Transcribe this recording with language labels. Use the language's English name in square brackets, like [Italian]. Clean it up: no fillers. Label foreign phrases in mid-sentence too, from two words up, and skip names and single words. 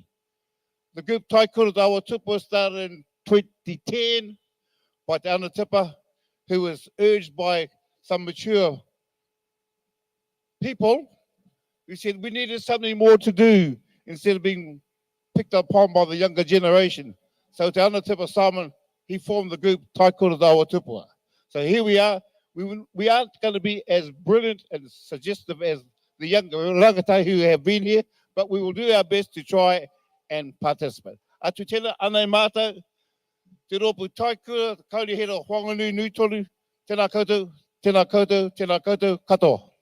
[English] The group Taikura Tupua started in 2010 by Te Ana Tipa, who was urged by some mature people who said we needed something more to do instead of being picked upon by the younger generation. So Te Ana Tipa Simon, he formed the group Taikura Tupua. So here we are. We aren't going to be as brilliant and suggestive as the younger rangatai who have been here, but we will do our best to try and participate. [Māori] Atu tēnā, anei mātou, te Roopu Taikura, Kaunihera Whanganui Nui Tonu, tēnā koutou, tēnā koutou, tēnā koutou, katoa.